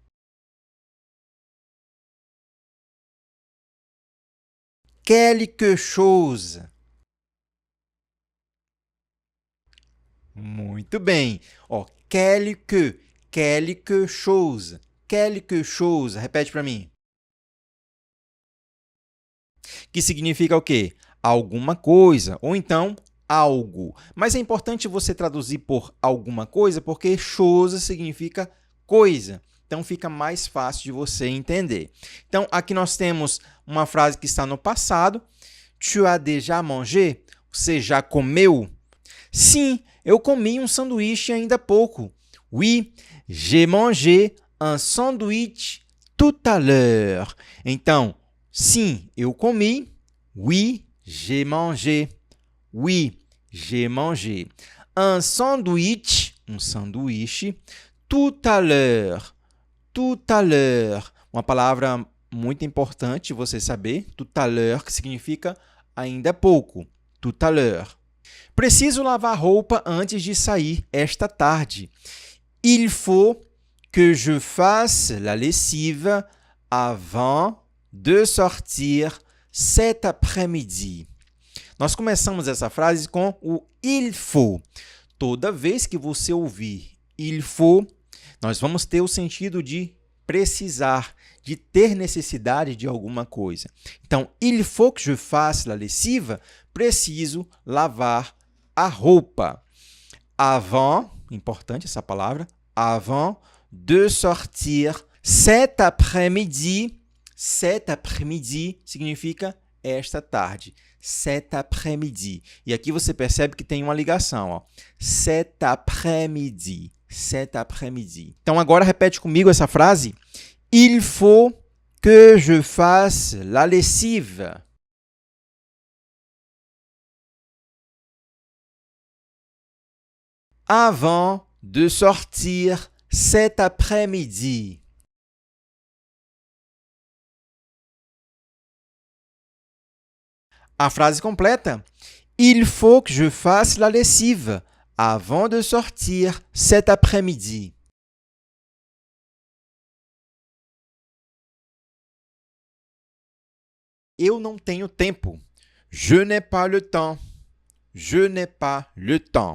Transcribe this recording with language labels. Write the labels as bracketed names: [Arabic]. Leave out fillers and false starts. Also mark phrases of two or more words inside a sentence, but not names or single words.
[French] Quelque chose. [Portuguese] Muito bem. Ó, [French] quelque chose. Quelque chose. [Portuguese] Repete para mim. Que significa o quê? Alguma coisa, ou então algo. Mas é importante você traduzir por alguma coisa, porque chose significa coisa. Então, fica mais fácil de você entender. Então, aqui nós temos uma frase que está no passado. [French] Tu as déjà mangé? [Portuguese] Você já comeu? Sim, eu comi um sanduíche ainda há pouco. [French] Oui, j'ai mangé un sandwich tout à l'heure. [Portuguese] Então, sim, eu comi. [French] Oui, j'ai mangé. Oui, j'ai mangé. Un sanduíche, tout à l'heure. Tout à l'heure. [Portuguese] Uma palavra muito importante você saber. [French] Tout à l'heure, [Portuguese] que significa ainda há pouco. [French] Tout à l'heure. [Portuguese] Preciso lavar roupa antes de sair esta tarde. [French] Il faut que je fasse la lessive avant de sortir cet après-midi. [Portuguese] Nós começamos essa frase com o [French] il faut. [Portuguese] Toda vez que você ouvir [French] il faut, [Portuguese] nós vamos ter o sentido de precisar, de ter necessidade de alguma coisa. Então, [French] il faut que je fasse la lessive, [Portuguese] preciso lavar a roupa. Avant, importante essa palavra, [French] avant de sortir cet après-midi. Cet après-midi [Portuguese] significa esta tarde. [French] Cet après-midi. [Portuguese] E aqui você percebe que tem uma ligação, ó. [French] Cet après-midi. Cet après-midi. [Portuguese] Então, agora repete comigo essa frase. [French] Il faut que je fasse la lessive. Avant de sortir cet après-midi. [Portuguese] A frase completa. [French] Il faut que je fasse la lessive avant de sortir cet après-midi. [Portuguese] Eu não tenho tempo. [French] Je n'ai pas le temps. Je n'ai pas le temps.